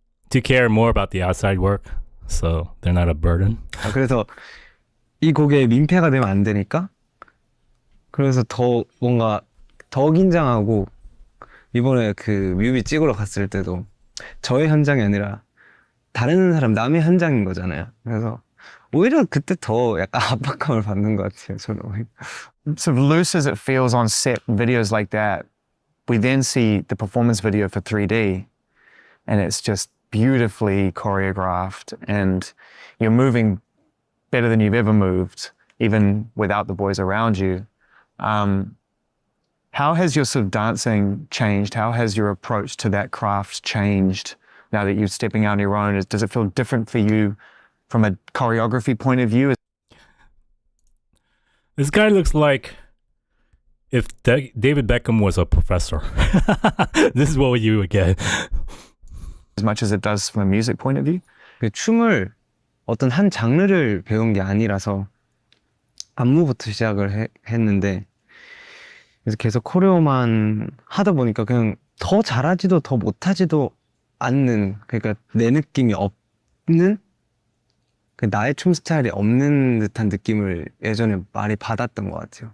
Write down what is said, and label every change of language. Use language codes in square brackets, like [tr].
[en] To care more about the outside work, so they're not a burden. [ko] 그래서 이 곡에 민폐가 되면 안 되니까. 그래서 더 뭔가 더 긴장하고, 이번에 그 뮤비 찍으러 갔을 때도 저의 현장이 아니라 다른 사람, 남의 현장인 거잖아요. 그래서 오히려 그때 더 약간 압박감을 받는 것 같아요, 저는. [en] So loose as it feels on set videos like that, we then see the performance video for 3D, and it's just beautifully choreographed, and you're moving better than you've ever moved, even without the boys around you. How has your sort of dancing changed? How has your approach to that craft changed now that you're stepping out on your own? Does it feel different for you from a choreography point of view? This guy looks like if David Beckham was a professor. This is what you would get. As much as it does from a music point of view? [ko] 춤을 어떤 한 장르를 배운 게 아니라서 안무부터 시작을 했는데, 그래서 계속 코레오만 하다 보니까 그냥 더 잘하지도 더 못하지도 않는, 그러니까 내 느낌이 그 나의 춤 스타일이 없는 듯한 느낌을 예전에 많이 받았던 것 같아요.